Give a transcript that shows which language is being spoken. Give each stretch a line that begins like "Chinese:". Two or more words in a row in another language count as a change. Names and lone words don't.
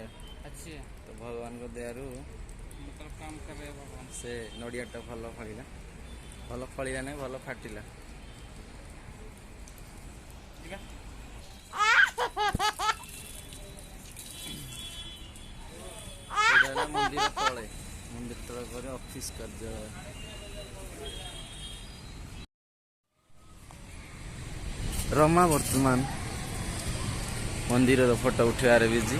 Hindi: अच्छी है
Odia: ତ ଭଗବାନଙ୍କ ଦୟାରୁ
Hindi: मतलब काम कर रहे हैं भगवान।
Odia: ସେ ନଡ଼ିଆଟା ଭଲ ଫଳିଲା ନାହିଁ, ଭଲ ଫାଟିଲା।
Hindi: ठीक है
Odia: ଏଇଟା ହେଲା ମନ୍ଦିର ତଳେ, ମନ୍ଦିର ତଳେ ପରେ ଅଫିସ କାର୍ଯ୍ୟାଳୟ। ରମା ବର୍ତ୍ତମାନ ମନ୍ଦିରର ଫଟୋ ଉଠେଇବାରେ ବିଜି।